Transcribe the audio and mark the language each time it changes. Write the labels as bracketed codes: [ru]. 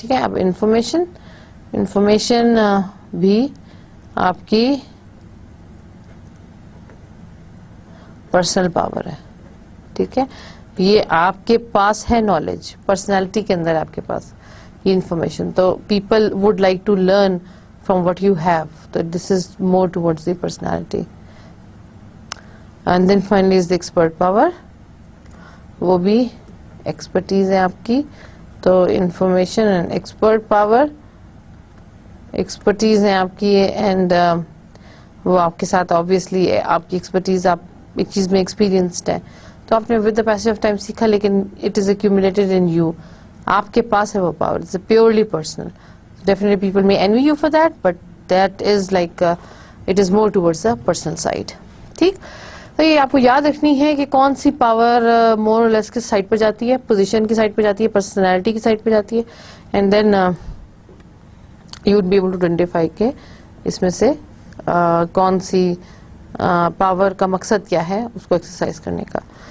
[hi] ठीक है, अब इंफॉर्मेशन भी आपकी पर्सनल पावर है. ठीक है, ये आपके पास है नॉलेज, पर्सनैलिटी के अंदर आपके पास ये इंफॉर्मेशन. [en] तो people would like to learn from what you have, so this is more towards the personality. And then finally is the expert power. [hi] वो भी expertise है आपकी. तो [en] information and expert power, [hi] expertise है आपकी, and वो आपके साथ obviously आपकी expertise, आप एक चीज में experienced है, तो आपने [en] with the passage of time [hi] सीखा, लेकिन [en] it is accumulated in you. [hi] आपके पास है वो power. [en] It's purely personal. Definitely people may envy you for that, but that is like it is more towards the personal side. [hi] ठीक, तो ये आपको याद रखनी है कि कौन सी पावर मोर और लेस किस साइड पर जाती है. पोजीशन की साइड पर जाती है, पर्सनालिटी की साइड पर जाती है, [en] and then you would be able to identify [hi] के इसमें से कौन सी पावर का मकसद क्या है उसको एक्सरसाइज करने का.